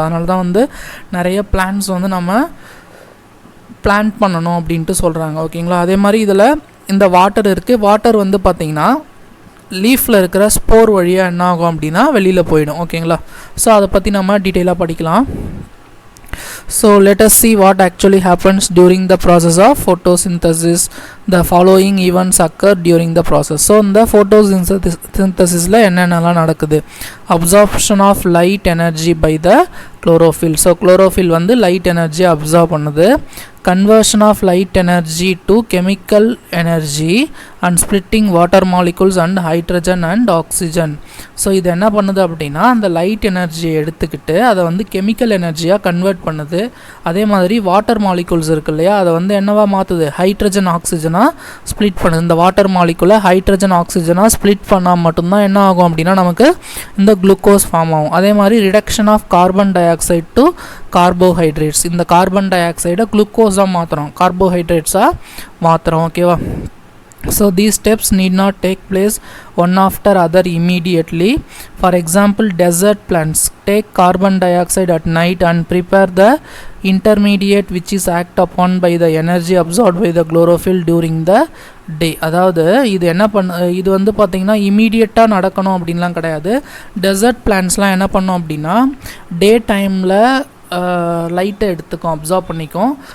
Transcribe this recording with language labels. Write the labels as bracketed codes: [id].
[ta] அதனால தான் வந்து நிறைய பிளான்ட்ஸ் வந்து நம்ம பிளான்ட் பண்ணணும் அப்படின்ட்டு சொல்கிறாங்க. ஓகேங்களா. அதே மாதிரி இதில் இந்த வாட்டர் இருக்குது. வாட்டர் வந்து பார்த்திங்கன்னா லீஃபில் இருக்கிற ஸ்போர் வழியாக என்ன ஆகும் அப்படின்னா வெளியில் போயிடும். ஓகேங்களா. ஸோ அதை பற்றி நம்ம டீட்டெயிலாக படிக்கலாம். [en] So let us see what actually happens during the process of photosynthesis. The following events occur during the process. [ta] So இந்த photosynthesisல என்னென்னலாம் நடக்குது. [en] Absorption of light energy by the chlorophyll. [ta] So chlorophyll வந்து light energy absorb பண்ணுது. [en] Conversion of light energy to chemical energy and splitting water molecules and hydrogen and oxygen. [ta] So இது என்ன பண்ணுது அப்படின்னா அந்த லைட் எனர்ஜியை எடுத்துக்கிட்டு அதை வந்து கெமிக்கல் எனர்ஜியாக கன்வெர்ட் பண்ணுது. அதே மாதிரி வாட்டர் மாலிகுல்ஸ் இருக்கு இல்லையா, அதை வந்து என்னவா மாற்றுது, ஹைட்ரஜன் ஆக்சிஜனாக ஸ்ப்ளிட் பண்ணுது. இந்த வாட்டர் மாலிகுலை ஹைட்ரஜன் ஆக்சிஜனாக ஸ்ப்ளிட் பண்ணால் மட்டும்தான் என்ன ஆகும் அப்படின்னா நமக்கு இந்த குளுக்கோஸ் ஃபார்ம் ஆகும். [en] அதே மாதிரி reduction of carbon dioxide to carbohydrates. [ta] இந்த கார்பன் டை ஆக்சைடை குளுக்கோஸாக மாற்றுறோம், கார்போஹைட்ரேட்ஸாக மாற்றுறோம். ஓகேவா. [en] So these steps need not take place one after other immediately. For example, desert plants take carbon dioxide at night and prepare the intermediate which is act upon by the energy absorbed by the chlorophyll during the day. [ta] அதாவது இது என்ன இது வந்து பார்த்திங்கன்னா இமீடியட்டாக நடக்கணும் அப்படின்லாம் கிடையாது. டெசர்ட் பிளான்ட்ஸ்லாம் என்ன பண்ணோம் அப்படின்னா டே டைமில் லைட்டை எடுத்துக்கும், அப்சார்ப் பண்ணிக்கும்.